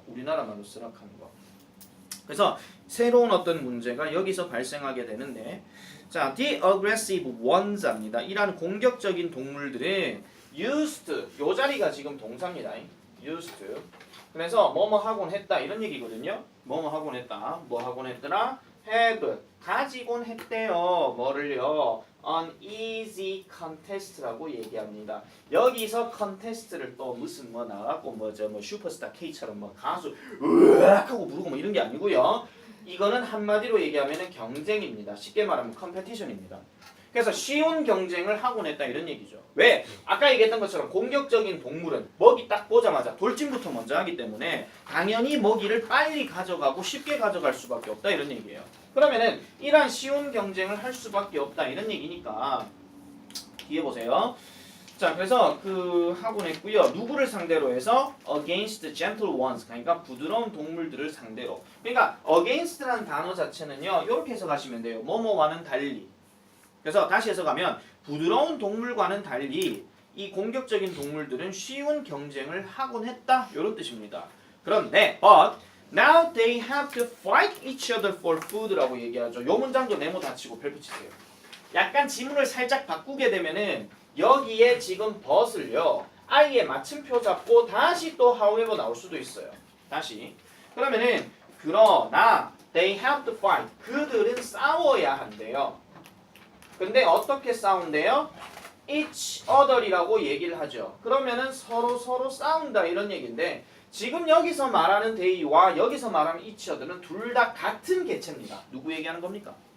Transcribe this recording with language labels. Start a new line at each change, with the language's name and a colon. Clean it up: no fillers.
Korean: 우리나라 말로 쓰락하는 거. 그래서 새로운 어떤 문제가 여기서 발생하게 되는데 자,
English: the aggressive ones
Korean: 입니다. 이러한 공격적인 동물들은 used, 요 자리가 지금 동사입니다.
English: used.
Korean: 그래서 뭐뭐 하곤 했다 이런 얘기거든요. 뭐뭐 하곤 했다. 뭐 하곤 했더라? have, 가지곤 했대요. 뭐를요?
English: an easy contest
Korean: 라고 얘기합니다. 여기서 contest를 또 무슨 뭐 나왔고 뭐죠? 뭐 슈퍼스타 K처럼 뭐 가수 으악 하고 부르고 뭐 이런 게 아니고요. 이거는 한마디로 얘기하면은 경쟁입니다. 쉽게 말하면 컴페티션입니다. 그래서 쉬운 경쟁을 하곤 했다 이런 얘기죠. 왜? 아까 얘기했던 것처럼 공격적인 동물은 먹이 딱 보자마자 돌진부터 먼저 하기 때문에 당연히 먹이를 빨리 가져가고 쉽게 가져갈 수밖에 없다 이런 얘기예요. 그러면은 이러한 쉬운 경쟁을 할 수밖에 없다 이런 얘기니까 뒤에 보세요. 자, 그래서 그 하고 냈고요. 누구를 상대로 해서
English: against gentle ones,
Korean: 그러니까 부드러운 동물들을 상대로. 그러니까 against라는 단어 자체는요. 이렇게 해석하시면 돼요. 뭐뭐와는 달리. 그래서 다시 해석하면 부드러운 동물과는 달리 이 공격적인 동물들은 쉬운 경쟁을 하곤 했다. 이런 뜻입니다. 그런데
English: but now they have to fight each other for food
Korean: 라고 얘기하죠. 요 문장도 네모 닫히고 별표 치세요. 약간 지문을 살짝 바꾸게 되면은 여기에 지금 but을요. I에 맞춤표 잡고 다시 또 however 나올 수도 있어요. 다시. 그러면은 그러나
English: they have to fight.
Korean: 그들은 싸워야 한대요. 근데 어떻게 싸운대요?
English: each other
Korean: 이라고 얘기를 하죠. 그러면은 서로 싸운다 이런 얘기인데 지금 여기서 말하는 they와 여기서 말하는 each other는 둘 다 같은 개체입니다. 누구 얘기하는 겁니까?